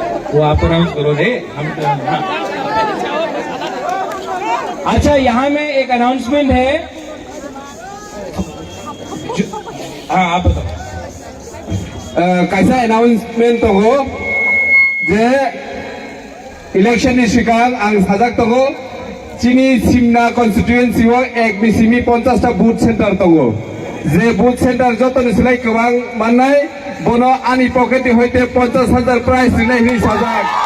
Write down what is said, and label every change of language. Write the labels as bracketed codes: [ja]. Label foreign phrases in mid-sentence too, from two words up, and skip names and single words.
[hi] वो आप अनाउंस करो रे हम तो हाँ। अच्छा यहाँ में एक अनाउंसमेंट है हाँ आप बताओ कैसा अनाउंसमेंट हो [brx] जे इलेक्शन नि सिगां आं साजाक दङ चिनि सिमना कन्स्टिट्युएन्सि एक मिसिमि 50 टा [en] booth centre [brx] दङ जे [en] booth centre [brx] जतनि सिलाय गोबां माननाय बनो आंनि पकेटनि हयते 50,000 प्राइज दिनाय नि साजाक